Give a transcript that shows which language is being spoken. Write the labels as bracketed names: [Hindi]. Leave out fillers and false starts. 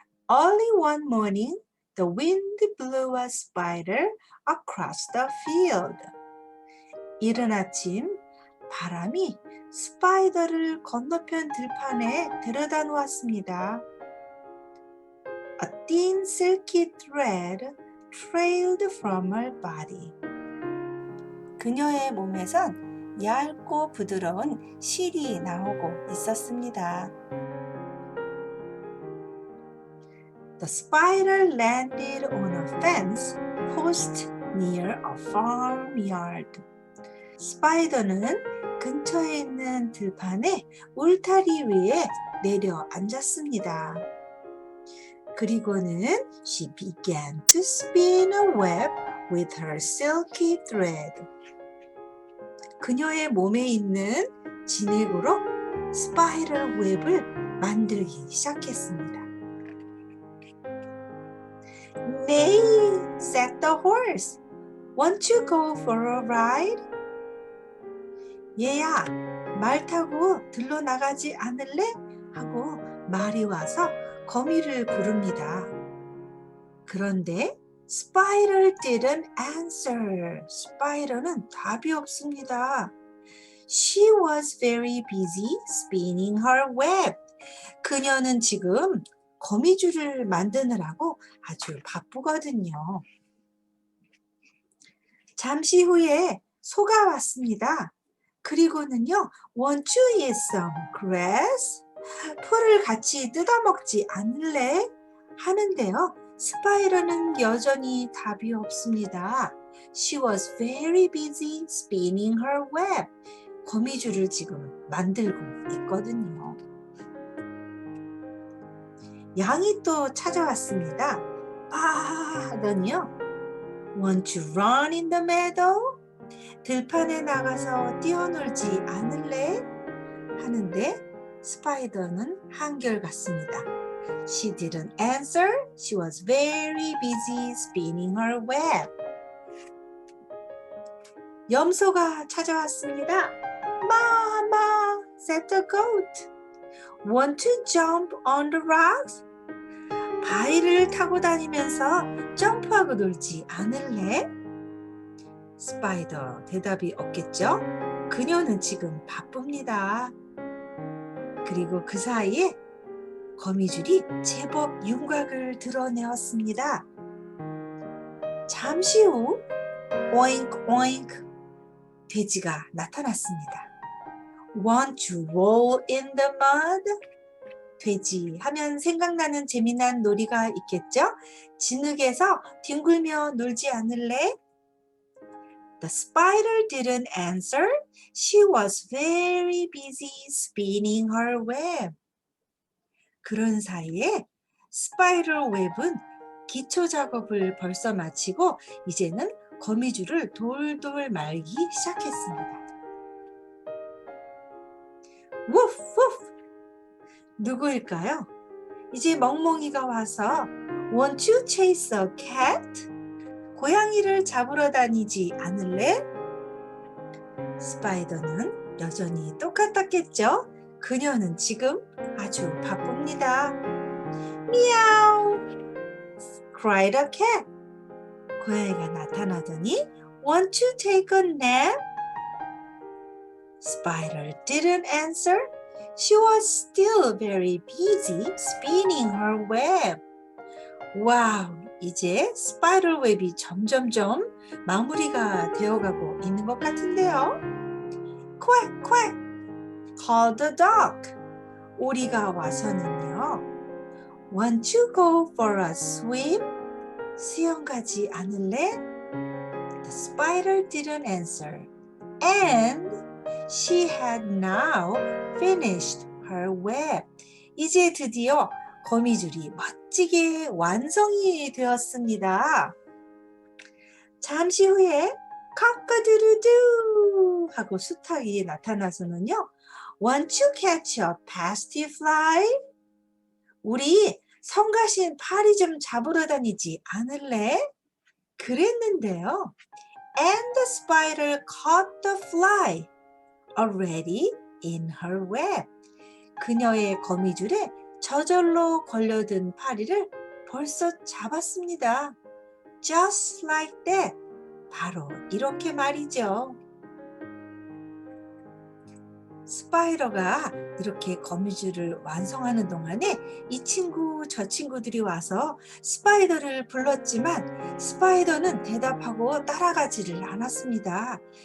[English] Early one morning, the wind blew a spider across the field. [Korean] 이른 아침, 바람이 스파이더를 건너편 들판에 데려다 놓았습니다. [English] A thin silky thread trailed from her body. [Korean] 그녀의 몸에선 얇고 부드러운 실이 나오고 있었습니다. [English] The spider landed on a fence post near a farmyard. [Korean] 스파이더는 근처에 있는 들판에 울타리 위에 내려 앉았습니다. 그리고는 [English] she began to spin a web with her silky thread. [Korean] 그녀의 몸에 있는 진액으로 스파이럴 웹을 만들기 시작했습니다. [English] Nay, said the horse. Won't you go for a ride? [Korean] 얘야, 말 타고 들러 나가지 않을래? 하고 말이 와서 거미를 부릅니다. 그런데 스파이럴 [English] didn't answer. [Korean] 스파이럴은 답이 없습니다. [English] She was very busy spinning her web. [Korean] 그녀는 지금 거미줄을 만드느라고 아주 바쁘거든요. 잠시 후에 소가 왔습니다. 그리고는요, [English] Want you eat some grass? [Korean] 풀을 같이 뜯어먹지 않을래? 하는데요, 스파이더는 여전히 답이 없습니다. [English] She was very busy spinning her web. [Korean] 거미줄을 지금 만들고 있거든요. 양이 또 찾아왔습니다. 아 하더니요. [English] Want you run in the meadow? [Korean] 들판에 나가서 뛰어놀지 않을래? 하는데 스파이더는 한결같습니다. [English] She didn't answer. She was very busy spinning her web. [Korean] 염소가 찾아왔습니다. [English] Mama, said the goat. Want to jump on the rocks? [Korean] 바위를 타고 다니면서 점프하고 놀지 않을래? 스파이더 대답이 없겠죠? 그녀는 지금 바쁩니다. 그리고 그 사이에 거미줄이 제법 윤곽을 드러내었습니다. 잠시 후 오잉크 오잉크 돼지가 나타났습니다. [English] Want to roll in the mud? [Korean] 돼지 하면 생각나는 재미난 놀이가 있겠죠? 진흙에서 뒹굴며 놀지 않을래? [English] The spider didn't answer. She was very busy spinning her web. [Korean] 그런 사이에 스파이럴 웹은 기초 작업을 벌써 마치고 이제는 거미줄을 돌돌 말기 시작했습니다. 우프 우프! 누구일까요? 이제 멍멍이가 와서 [English] Want you chase a cat? [Korean] 고양이를 잡으러 다니지 않을래? 스파이더는 여전히 똑같았겠죠? 그녀는 지금 아주 바쁩니다. 미야우! [English] cried a cat. [Korean] 고양이가 나타나더니 [English] Want to take a nap? Spider didn't answer. She was still very busy spinning her web. [Korean] 와우, 이제 스파이럴 웹이 점점점 마무리가 되어가고 있는 것 같은데요. [English] Quack, quack, called the duck. [Korean] 오리가 와서는요. [English] Want to go for a swim? [Korean] 수영 가지 않을래? [English] The spider didn't answer. And she had now finished her web. [Korean] 이제 드디어 거미줄이 멋지게 완성이 되었습니다. 잠시 후에 cock-a-doodle-doo 하고 수탉이 나타나서는요. [English] Want to catch a pasty fly? [Korean] 우리 성가신 파리 좀 잡으러 다니지 않을래? 그랬는데요. [English] And the spider caught the fly already in her web. [Korean] 그녀의 거미줄에 저절로 걸려든 파리를 벌써 잡았습니다. [English] Just like that. [Korean] 바로 이렇게 말이죠. 스파이더가 이렇게 거미줄을 완성하는 동안에 이 친구 저 친구들이 와서 스파이더를 불렀지만 스파이더는 대답하고 따라가지를 않았습니다.